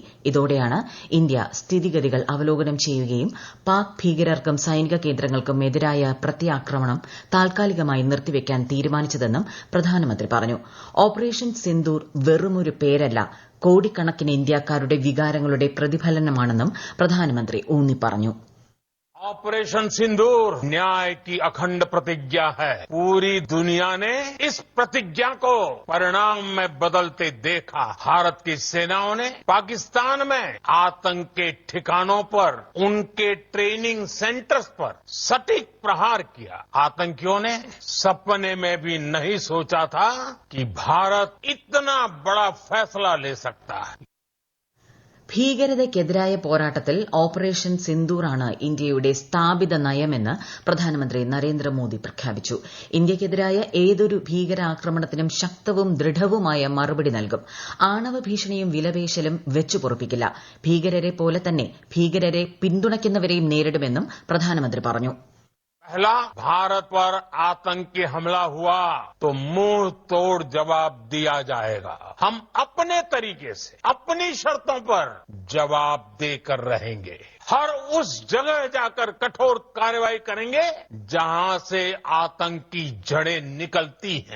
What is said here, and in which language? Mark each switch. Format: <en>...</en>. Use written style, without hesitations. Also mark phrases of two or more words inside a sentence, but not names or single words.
<ml>ഇതോടെയാണ് ഇന്ത്യ സ്ഥിതിഗതികൾ അവലോകനം ചെയ്യുകയും പാക് ഭീകരർക്കും സൈനിക കേന്ദ്രങ്ങൾക്കും എതിരായ പ്രത്യാക്രമണം താൽക്കാലികമായി നിർത്തിവെക്കാൻ തീരുമാനിച്ചതെന്നും പ്രധാനമന്ത്രി പറഞ്ഞു. ഓപ്പറേഷൻ സിന്ദൂർ വെറുമൊരു പേരല്ല, കോടിക്കണക്കിന് ഇന്ത്യക്കാരുടെ വികാരങ്ങളുടെ പ്രതിഫലനമാണെന്നും പ്രധാനമന്ത്രി ഊന്നിപ്പറഞ്ഞു.</ml> <hi>ऑपरेशन सिंदूर न्याय की अखंड प्रतिज्ञा है. पूरी दुनिया ने इस प्रतिज्ञा को परिणाम में बदलते देखा. भारत की सेनाओं ने पाकिस्तान में आतंक के ठिकानों पर, उनके</hi> <en>training centers</en> <hi>पर सटीक प्रहार किया. आतंकियों ने सपने में भी नहीं सोचा था कि भारत इतना बड़ा फैसला ले सकता है.</hi> <ml>ഭീകരതയ്ക്കെതിരായ പോരാട്ടത്തിൽ ഓപ്പറേഷൻ സിന്ദൂറാണ് ഇന്ത്യയുടെ സ്ഥാപിത നയമെന്ന് പ്രധാനമന്ത്രി നരേന്ദ്രമോദി പ്രഖ്യാപിച്ചു. ഇന്ത്യയ്ക്കെതിരായ ഏതൊരു ഭീകരാക്രമണത്തിനും ശക്തവും ദൃഢവുമായ മറുപടി നൽകും. ആണവ ഭീഷണിയും വിലപേശലും വെച്ചുപൊറുപ്പിക്കില്ല. ഭീകരരെ പോലെ തന്നെ ഭീകരരെ പിന്തുണയ്ക്കുന്നവരെയും നേരിടുമെന്നും പ്രധാനമന്ത്രി പറഞ്ഞു.</ml> <hi>पहला, भारत पर आतंकी हमला हुआ तो मुंह तोड़ जवाब दिया जाएगा. हम अपने तरीके से अपनी शर्तों पर जवाब देकर रहेंगे. हर उस जगह जाकर कठोर कार्रवाई करेंगे जहां से आतंक की जड़ें निकलती हैं.</hi>